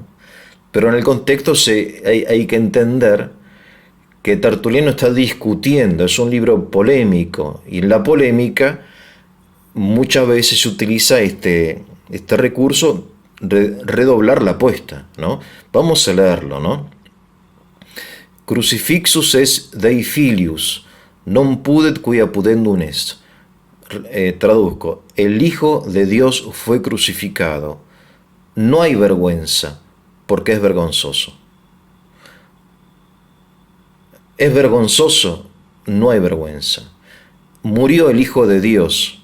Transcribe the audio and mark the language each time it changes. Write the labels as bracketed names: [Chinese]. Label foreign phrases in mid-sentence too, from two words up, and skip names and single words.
[Spanish] Pero en el contexto hay que entender que Tertuliano está discutiendo, es un libro polémico, y en la polémica muchas veces se utiliza este recurso, redoblar la apuesta, ¿no? Vamos a leerlo, ¿no? [Latin] Crucifixus es Dei filius, non pudet quia pudendum est. [Spanish] Traduzco, el Hijo de Dios fue crucificado. No hay vergüenza, porque es vergonzoso. Es vergonzoso, no hay vergüenza. Murió el Hijo de Dios.